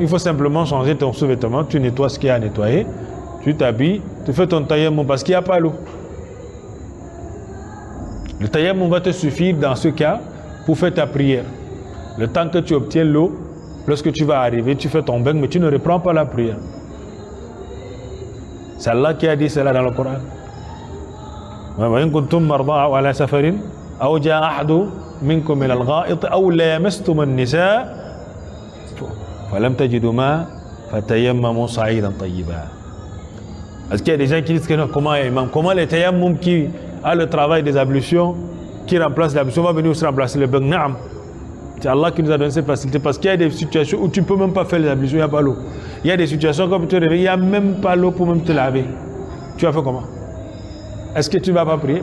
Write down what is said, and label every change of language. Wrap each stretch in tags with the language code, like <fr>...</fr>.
<fr>Il faut simplement changer ton sous-vêtement, tu nettoies ce qu'il y a à nettoyer, tu t'habilles, tu fais ton tayammum parce qu'il n'y a pas l'eau. Le tayammum va te suffire dans ce cas pour faire ta prière. Le temps que tu obtiens l'eau, lorsque tu vas arriver, tu fais ton bain, mais tu ne reprends pas la prière. C'est Allah qui a dit cela dans le Coran.</fr> <ar>وإن كنتم مرضى أو على سفر أو جاء أحد منكم إلى الغائط أو لامستم النساء فلم تجدوا ماء فتيمموا صعيدا طيبا.</ar> <fr>Est-ce qu'il y a des gens qui disent que non, comment le tayammum qui a le travail des ablutions, qui remplace l'ablution, va venir aussi remplacer le bain? Naam. C'est Allah qui nous a donné cette facilité parce qu'il y a des situations où tu ne peux même pas faire les ablutions, il n'y a pas l'eau. Il y a des situations comme tu te réveilles, il n'y a même pas l'eau pour même te laver. Tu vas faire comment? Est-ce que tu ne vas pas prier?</fr>